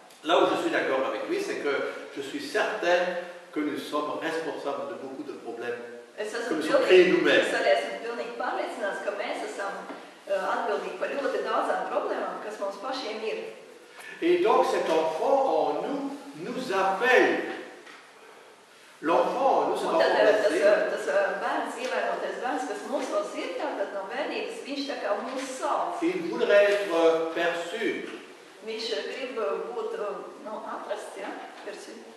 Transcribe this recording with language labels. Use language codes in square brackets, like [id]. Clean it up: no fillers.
[fr] Là où je suis d'accord avec lui, c'est que je suis certain que nous sommes responsables de beaucoup de problèmes que nous sommes créés nous-mêmes. [lv] Es arī esmu pilnīgi pārliecināts, ka mēs esam atbildīgi par ļoti daudzām problēmām, kas mums pašiem ir. [fr] Et donc cet enfant en nous appelle. L'enfant en nous, cet enfant blessé. [lv] Tas bērns, ievainotais bērns, kas mūsos ir, tātad no bērnības, viņš tā kā mūs sauc. [fr] Il voudrait être perçu. [lv] Viņš grib būt, atrasts, ja? [fr] Perçu.